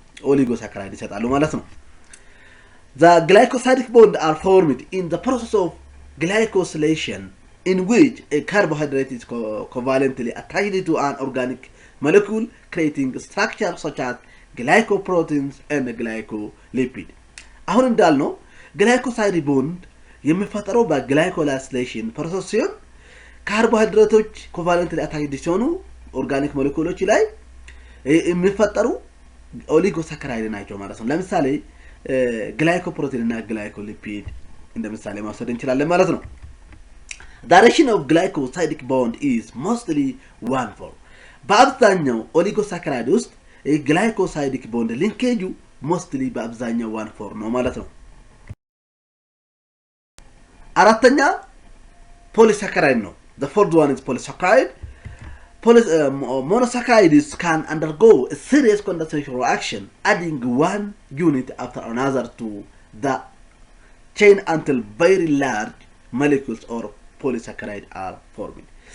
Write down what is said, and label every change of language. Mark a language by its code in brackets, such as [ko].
[en] oligosaccharides [am] ይሰጣሉ ማለት ነው። [en] The glycosidic bond are formed in the process of glycosylation in which a carbohydrate is covalently attached to an organic molecule creating structures such as glycoproteins and glycolipid. [am] አሁን እንዳልነው ግላይኮሳይድ ቦንድ የሚፈጠረው በግላይኮላይዜሽን ፕሮሰስ ሲሆን ካርቦሃይድሬቶች ኮቫለንትሊ አታችድ ሲሆኑ ኦርጋኒክ ሞለኪውሎች ላይ የሚፈጠሩ ኦሊጎሳካራይድ ናቸው ማለት ነው። ለምሳሌ ግላይኮፕሮቲን እና ግላይኮሊፒድ እንደምሳሌ ማውሰድ እንችላለን ማለት ነው። [en] Direction of glycosidic bond is mostly 1-4. [am] በአብዛኛው ኦሊጎሳካራይድ ውስጥ ግላይኮሳይዲክ ቦንድ ሊንኬጁ mostly በአብዛኛው 1-4 ነው ማለት ነው። አራተኛ ፖሊሳካራይድ ነው። [en] The fourth one is polysaccharide. Monosaccharides can undergo a serious condensation reaction, adding one unit after another to the chain until very large molecules or polysaccharide are formed.